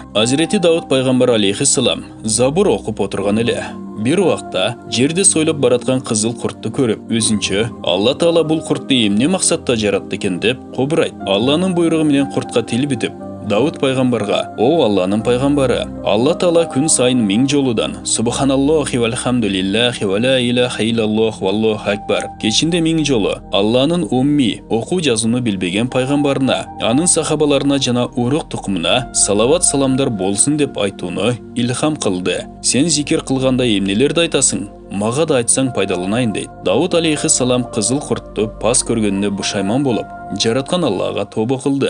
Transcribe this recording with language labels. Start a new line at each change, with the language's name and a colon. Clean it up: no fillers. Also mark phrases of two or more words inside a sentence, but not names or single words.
Kyrgyz: Азирети Дауд пайгамбар алейхиссалам Забур окуп отурган эле. Bir убакта жерде сойлоп бараткан кызыл куртту көрүп, өзүнчө Алла Таала бул куртту эмне максатта жаратты экен деп кобурайт. Алланын буйругу менен куртка тил бүтүп, Дауд пайгамбарга: "О Алланын пайгамбары, Алла Таала күн сайын 1000 жолудан
Arabic: سبحان الله والحمد لله ولا إله إلا الله والله أكبر
Kyrgyz: кечинде 1000 жолу Алланын умми окуу жазууну билбеген пайгамбарына, анын сахабаларына жана урук тукумуна салават саламдар болсун деп айтууну илхам кылды. Сен зикир кылганда эмнелерди айтасың? Мага да айтсаң пайдаланайын" дейт. Дауд алейхиссалам кызыл куртту пас көргөнүнө бушайман болуп, жараткан Аллага тобо кылды.